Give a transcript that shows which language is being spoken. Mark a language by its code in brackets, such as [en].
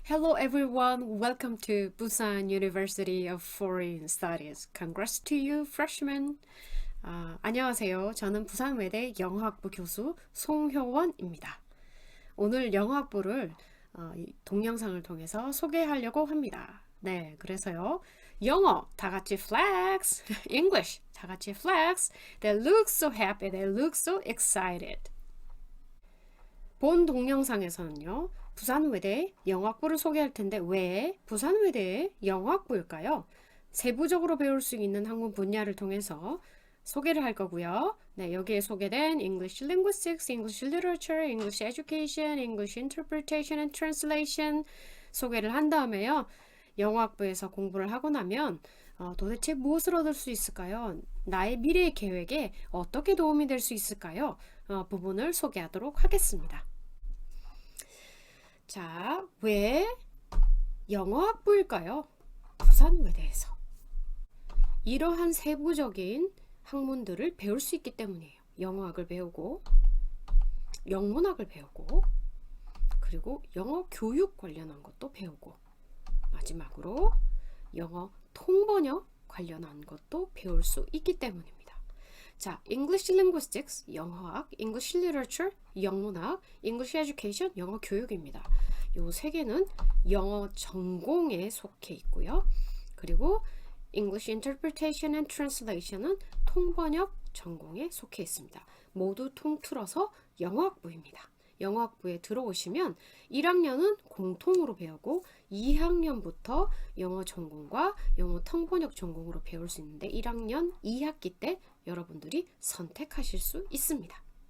[en] Hello everyone, welcome to Busan University of Foreign Studies. Congrats to you, freshmen. [ko] 안녕하세요. 저는 부산외대 영어학부 교수 송효원입니다. 오늘 영어학부를 이 동영상을 통해서 소개하려고 합니다. 네, 그래서요. 영어 다 같이 flex, English 다 같이 flex. [en] They look so happy, they look so excited. [ko] 본 동영상에서는요. 부산외대 영어학부를 소개할 텐데 왜 부산외대의 영어학부일까요? 세부적으로 배울 수 있는 학문 분야를 통해서 소개를 할 거고요. 네, 여기에 소개된 [en] English Linguistics, English Literature, English Education, English Interpretation and Translation [ko] 소개를 한 다음에요. 영어학부에서 공부를 하고 나면 도대체 무엇을 얻을 수 있을까요? 나의 미래 계획에 어떻게 도움이 될 수 있을까요? 부분을 소개하도록 하겠습니다. 자, 왜 영어학부일까요? 부산외대에서. 이러한 세부적인 학문들을 배울 수 있기 때문이에요. 영어학을 배우고, 영문학을 배우고, 그리고 영어 교육 관련한 것도 배우고, 마지막으로 영어 통번역 관련한 것도 배울 수 있기 때문입니다. [en] 자, English Linguistics, [ko] 영어학, [en] English Literature, [ko] 영문학, [en] English Education, [ko] 영어 교육입니다. 요 세 개는 영어 전공에 속해 있고요. 그리고 English Interpretation and Translation은 통번역 전공에 속해 있습니다. 모두 통틀어서 영어학부입니다. 영어학부에 들어오시면 1학년은 공통으로 배우고 2학년부터 영어 전공과 영어 통번역 전공으로 배울 수 있는데 1학년 2학기 때 여러분들이 선택하실 수 있습니다.